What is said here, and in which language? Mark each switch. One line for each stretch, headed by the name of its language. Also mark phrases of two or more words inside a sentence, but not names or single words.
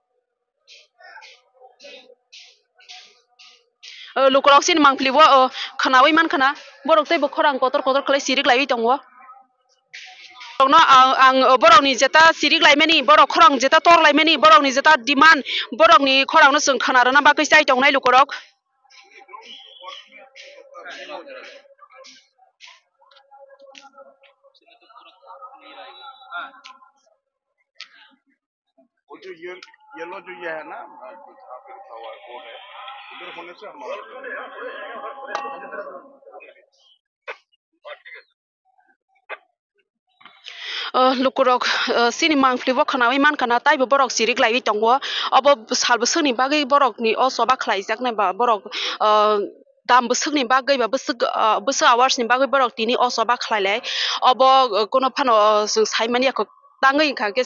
Kok Borok: lukorok sini mangpili o khnawi mankhana borok teibo khorang kotor kotor khlai sirik lai tongo no ang borok ni jeta sirik laimani borok khorang jeta tor laimani borok ni jeta demand borok ni khorang no chung khanarona bagui chai tongnai lukorok
Hindi: वो जो येलो जो ये है ना जहाँ पे लिखा हुआ है कोड है उधर होने से हमारा
Kok Borok: lukorok sini mangpili bo khnawi mankhana taibo borok sirik lai tongo obo salbo sini bagui borok ni o soba khlaijak nai ba borok dam busukni bagui ba busuk hours ni bagui borok tini o soba khlailai obo kono phano chung saimani ako tangui wngkha ke